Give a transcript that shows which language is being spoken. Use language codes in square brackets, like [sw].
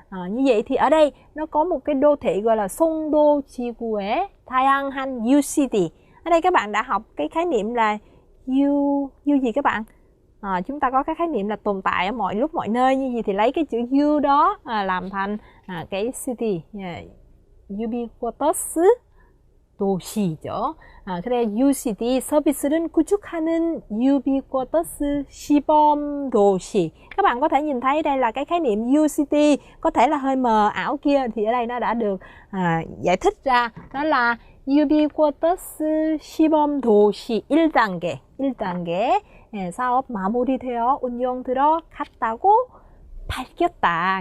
[vi] Như vậy thì ở đây nó có một cái đô thị gọi là Songdo Jigue Taeanghan U City. Ở đây các bạn đã học cái khái niệm là U gì các bạn? Chúng ta có cái khái niệm là tồn tại ở mọi lúc mọi nơi, như gì thì lấy cái chữ U đó làm thành cái city, ubiquitous [ko] 도시죠. 그래 UCD service는 구축하는 ubiquitous 시범 도시. [vi] Các bạn có thể nhìn thấy đây là cái khái niệm UCD, có thể là hơi mờ ảo kia, thì ở đây nó đã được giải thích ra. Đó là [ko] ubiquitous 시범 도시 1단계. 1단계 사업 마무리되어 운영 들어갔다고 밝혔다.